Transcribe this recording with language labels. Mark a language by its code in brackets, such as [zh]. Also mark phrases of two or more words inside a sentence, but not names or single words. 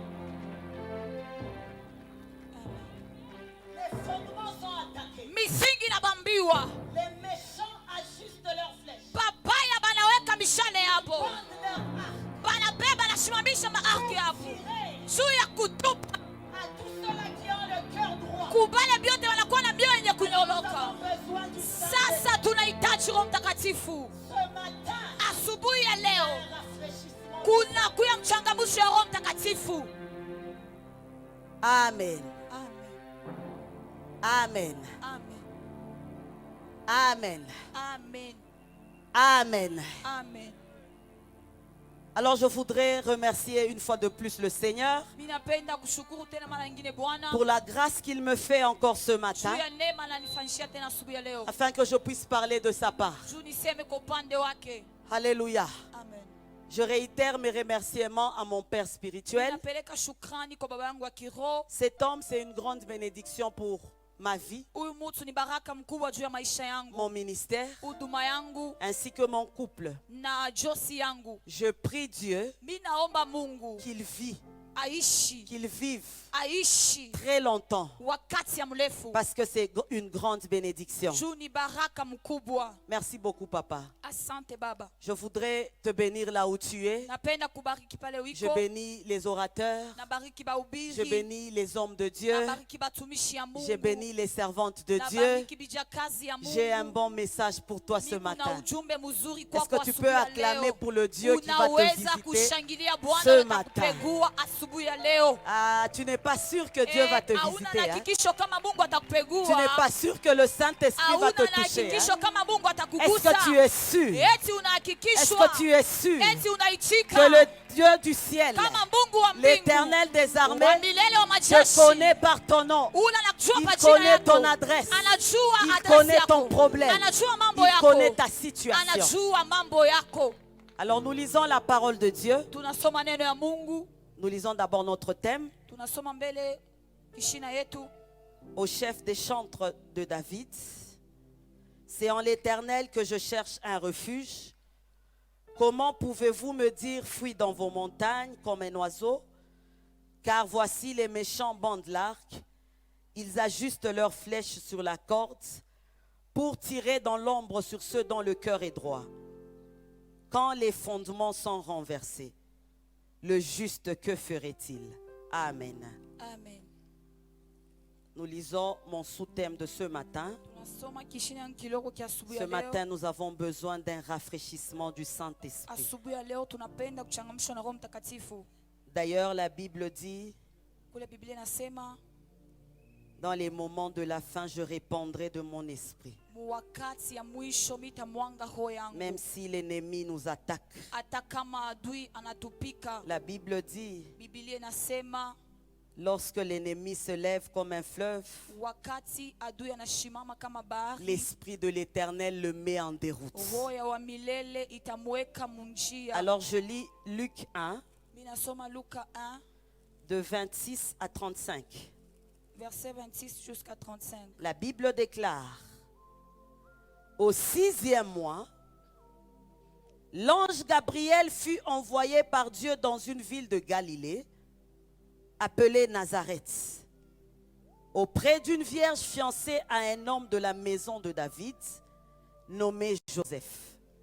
[sw] Misingi inabambiwa, babaya banaweka mishale hapo, banabeba na simamisha maarki hapo juu ya kutupa kubale byote, wanakuwa na mioyo yenye kunyoloka. Sasa tunahitaji Roho Mtakatifu. Asubuhi ya leo kuna kuya mchangamsho ya Roho Mtakatifu. Amen. Amen. Amen. Amen. Amen. Amen. Amen. Amen. [fr] Alors je voudrais remercier une fois de plus le Seigneur [sw] Ninapenda kushukuru tena mara nyingine Bwana [fr] pour la grâce qu'il me fait encore ce matin, [sw] juu ya neema ananifanyishia tena asubuhi ya leo, [fr] afin que je puisse parler de sa part. [sw] juu niseme kwa upande wake. [fr] Alléluia. Amen. Je réitère mes remerciements à mon Père spirituel. [sw] Ninapeleka shukrani kwa baba yangu wa kiroho. [fr] Cet homme, c'est une grande bénédiction pour ma vie, [sw] Huyu mtu ni baraka mkubwa juu ya maisha yangu, [fr] mon ministère, [sw] huduma yangu [fr] ainsi que mon couple. [sw] na josi yangu. [fr] Je prie Dieu [sw] Mimi naomba Mungu [fr] qu'il vive [sw] aishi [fr] très longtemps, [sw] wakati ya mrefu, [fr] parce que c'est une grande bénédiction. [sw] juu ni baraka mkubwa. [fr] Merci beaucoup, Papa. [sw] Asante baba. [fr] Je voudrais te bénir là où tu es. [sw] Napenda kubariki pale [fr] Je [sw] wiko, [fr] bénis les orateurs. [sw] nabariki [fr] Je [sw] bahubiri, [fr] bénis les hommes de Dieu. [sw] nabariki batumishi ya Mungu, [fr] Je bénis les servantes de Dieu. [sw] nabariki bijakazi ya Mungu. [fr] J'ai un bon message pour toi ce [sw] Niko na [fr] matin. [sw] ujumbe mzuri [fr] Est-ce [sw] kwako [fr] que tu [sw] asubuhi [fr] peux [sw] ya [fr] acclamer [sw] leo. [fr] pour le Dieu qui va te [sw] Unaweza [fr] visiter [sw] kushangilia Bwana [fr] ce [sw] na [fr] matin? [sw] kupegua asubuhi ya leo. [fr] Ah, tu n'es pas sûr que Dieu va te [sw] Hauna [fr] visiter. Hein? [sw] hakikisho kama Mungu [fr] Tu [sw] atakupegua. [fr] n'es pas sûr que le Saint-Esprit va te [sw] Hauna na [fr] toucher. [sw] hakikisho [fr] Hein? [sw] kama Mungu [fr] Est-ce [sw] atakugusa. [fr] que tu es sûr? [sw] Eti [fr] Est-ce [sw] unahakikishwa. [fr] que tu es sûr [sw] Eti unaitika. [fr] que le Dieu du ciel, [sw] Kama Mungu wa mbingu, [fr] l'Éternel des [sw] wa [fr] armées, [sw] milele wa [fr] te [sw] majeshi, [fr] connaît par ton nom? [sw] ula anakujua [fr] Il [sw] kwa jina [fr] connaît [sw] yako. [fr] ton adresse. [sw] Anajua [fr] Il [sw] adresi [fr] connaît [sw] yako. [fr] ton problème. [sw] Anajua mambo [fr] Il connaît [sw] yako. [fr] ta situation. [sw] Anajua mambo yako. [fr] Alors nous lisons la parole de Dieu. [sw] Tunasoma neno ya Mungu. [fr] Nous lisons d'abord notre thème [sw] Tunasoma mbele kishina yetu. [fr] au chef des chantres de David. C'est en l'Éternel que je cherche un refuge. Comment pouvez-vous me dire fuis dans vos montagnes comme un oiseau? Car voici les méchants bandent l'arc. Ils ajustent leurs flèches sur la corde pour tirer dans l'ombre sur ceux dont le cœur est droit. Quand les fondements sont renversés, le juste, que ferait-il? Amen. Amen. Nous lisons mon sous-thème de ce matin. [sw] Tunasoma kishina yangu kidogo kia asubuhi [fr] Ce [sw] ya [fr] matin, [sw] leo. [fr] nous avons besoin d'un rafraîchissement du Saint-Esprit. [sw] Asubuhi ya leo tunapenda kuchangamshwa na Roho Mtakatifu. [fr] D'ailleurs, la Bible dit, [sw] Kule Biblia inasema [fr] dans les moments de la fin, je répandrai de mon esprit. [sw] wakati ya mwisho mitamwanga roho yangu. [fr] Même si l'ennemi nous attaque. [sw] Hata kama adui anatupika. [fr] La Bible dit, [sw] Biblia inasema [fr] lorsque l'ennemi se lève comme un fleuve, [sw] wakati adui anashimama kama bahari, [fr] l'Esprit de l'Éternel le met en déroute. [sw] roho ya wa milele itamweka munjia. [fr] Alors je lis Luc 1, [sw] Mimi nasoma Luka 1 [fr] de 26 à 35. verset 26 jusqu'à 35. La Bible déclare, au 6e mois, l'ange Gabriel fut envoyé par Dieu dans une ville de Galilée, appelée Nazareth, auprès d'une vierge fiancée à un homme de la maison de David, nommé Joseph.